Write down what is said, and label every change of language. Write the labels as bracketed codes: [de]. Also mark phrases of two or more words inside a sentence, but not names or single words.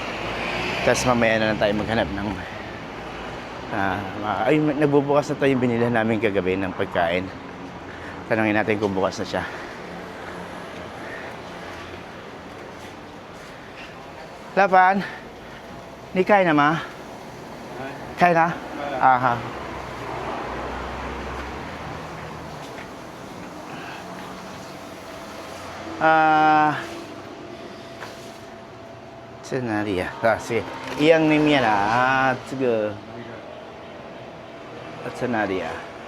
[tl] Tapos mamaya na lang tayo maghanap ng nagbubukas na tayo yung binili namin kagabi ng pagkain. Tanungin natin kung bukas na siya. Lapan, ni kain na ma? Kain na? [zh] Aha.在哪里呀？是一样的面啊，这个在哪里呀？